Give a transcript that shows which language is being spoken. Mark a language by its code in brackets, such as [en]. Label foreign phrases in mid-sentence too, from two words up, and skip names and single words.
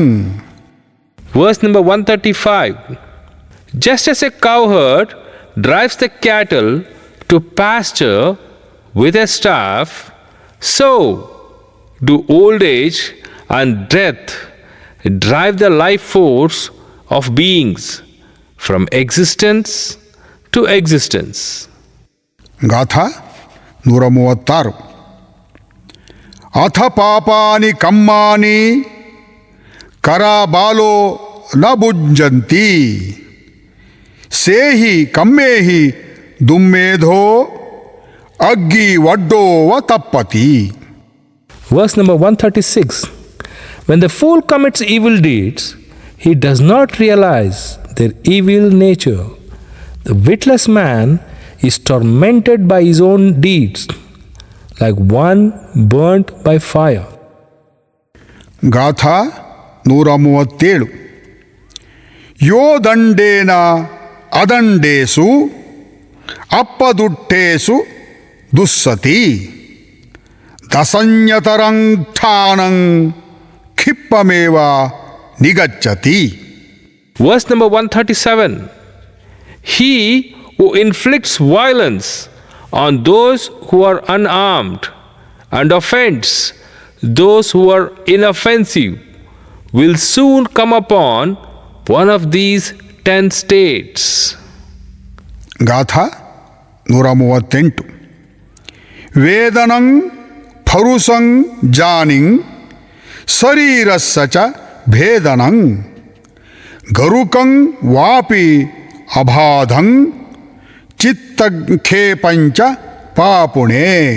[en] Verse number 135. Just as a cowherd drives the cattle to pasture with a staff, so do old age and death drive the life force of beings from existence to existence. [pi] ಗಾಥಾ 136. ಅಥ ಪಾಪಾನಿ ಕಮ್ಮಾನಿ ಕರಾಬಾಲೋ ನ ಭುಂಜಂತಿ ಸೇಹಿ ಕಮ್ಮೇಹಿ ದುಮ್ಮೇಧೋ ಅಗ್ಗಿ ವಡ್ಡೋವ ತಪ್ಪತಿ. [en] Verse number 136. When the fool commits evil deeds, he does not realize their evil nature. The witless man is tormented by his own deeds, like one burnt by fire. [pi] ಗಾಥಾ 137. ಯೋ ದಂಡೇನ ಅದಂಡೇಸು ಅಪ್ಪದುಟ್ಟೇಸು ದುಸ್ಸತಿ ದಸಂಯತರಂ ಠಾನಂ ಖಿಪ್ಪಮೇವ ನಿಗಚ್ಚತಿ. [en] Verse number 137. He who inflicts violence on those who are unarmed and offends those who are inoffensive will soon come upon one of these 10 states. [pi] ಗಾಥಾ 138. ವೇದನಂ ಫರುಸಂ ಜಾನಿಂ ಶರೀರಸ್ಸ ಚ ಭೇದನಂ ಗರುಕಂ ವಾಪಿ ಅಬಾಧಂ ಚಿತ್ತಖೇಪಂಚ ಪಾಪುಣೆ.